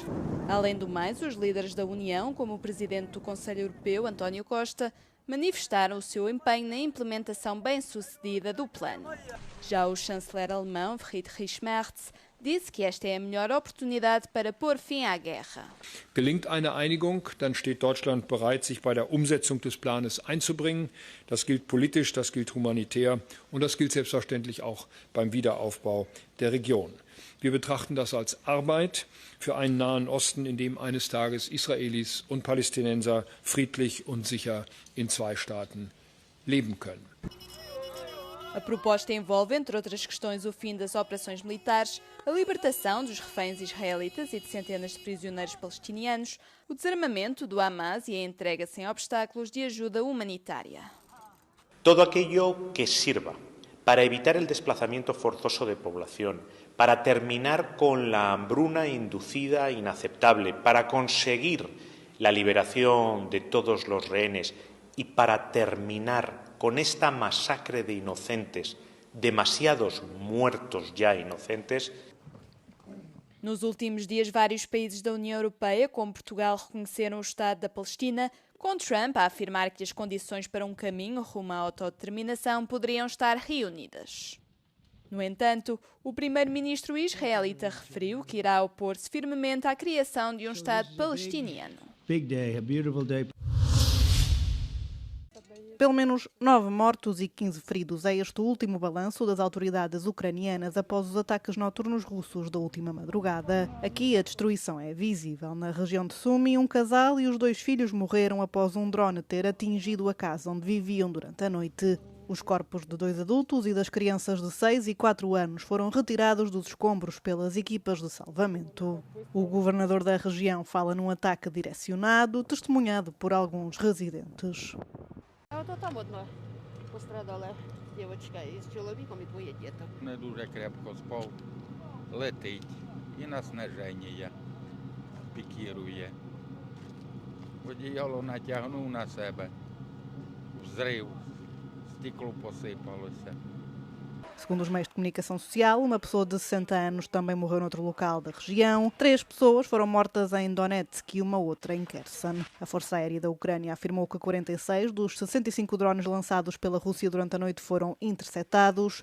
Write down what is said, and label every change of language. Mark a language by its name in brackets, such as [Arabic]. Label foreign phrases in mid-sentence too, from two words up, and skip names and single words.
[Portuguese] Além do mais, os líderes da União, como o presidente do Conselho Europeu, António Costa, manifestaram o seu empenho na implementação bem-sucedida do plano. Já o chanceler alemão, Friedrich Merz, disse que esta é a melhor oportunidade para pôr fim à guerra. [German] Gelingt eine Einigung, dann steht Deutschland bereit, sich bei der Umsetzung des Planes einzubringen. Das gilt politisch, das gilt humanitär und das gilt selbstverständlich auch beim Wiederaufbau der Region. Wir betrachten das als Arbeit für einen Nahen Osten, in dem eines Tages Israelis und Palästinenser friedlich und sicher in 2 Staaten leben können. [Portuguese] A proposta envolve, entre outras questões, o fim das operações militares, a libertação dos reféns israelitas e de centenas de prisioneiros palestinianos, o desarmamento do Hamas e a entrega sem obstáculos de ajuda humanitária. [Spanish] Todo aquello que sirva para evitar el desplazamiento forzoso de población, para terminar con la hambruna inducida inaceptable, para conseguir la liberación de todos los rehenes y para terminar con esta masacre de inocentes, demasiados muertos ya inocentes. [Portuguese] Nos últimos dias, vários países da União Europeia, como Portugal, reconheceram o Estado da Palestina, com Trump a afirmar que as condições para um caminho rumo à autodeterminação poderiam estar reunidas. No entanto, o primeiro-ministro israelita referiu que irá opor-se firmemente à criação de um Estado palestiniano. [English] Big day, a beautiful day. [Portuguese] Pelo menos 9 mortos e 15 feridos é este o último balanço das autoridades ucranianas após os ataques noturnos russos da última madrugada. Aqui a destruição é visível. Na região de Sumy, um casal e os 2 filhos morreram após um drone ter atingido a casa onde viviam durante a noite. Os corpos de 2 adultos e das crianças de 6 e 4 anos foram retirados dos escombros pelas equipas de salvamento. O governador da região fala num ataque direcionado, testemunhado por alguns residentes. [Russian] Там одна пострадала [Ukrainian] дівчинка із чоловіком і 2 дітей. Не дуже крепко спав, летить і на сниження пікірує. Одіяло натягнув на себе, взрив, стекло посипалося. [Portuguese] Segundo os meios de comunicação social, uma pessoa de 60 anos também morreu noutro local da região. 3 pessoas foram mortas em Donetsk e uma outra em Kherson. A Força Aérea da Ucrânia afirmou que 46 dos 65 drones lançados pela Rússia durante a noite foram interceptados.